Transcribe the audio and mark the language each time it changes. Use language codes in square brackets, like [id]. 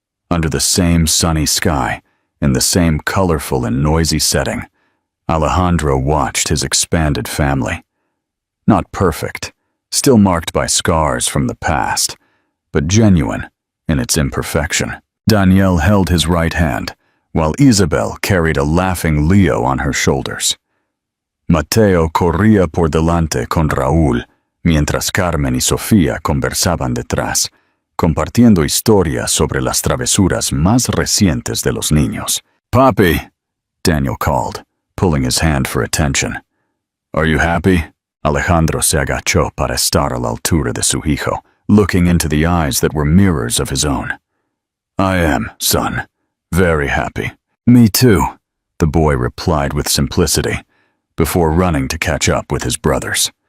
[en] Under the same sunny sky, in the same colorful and noisy setting, Alejandro watched his expanded family. Not perfect, still marked by scars from the past, but genuine in its imperfection. Daniel held his right hand, while Isabel carried a laughing Leo on her shoulders. [es] Mateo corría por delante con Raúl, mientras Carmen y Sofía conversaban detrás, compartiendo historias sobre las travesuras más recientes de los niños. [en] "Papi," Daniel called, pulling his hand for attention. "Are you happy?" Alejandro [es] se agachó para estar a la altura de su hijo, [en] looking into the eyes that were mirrors of his own. "I am, son. Very happy." "Me too," the boy replied with simplicity, before running to catch up with his brothers.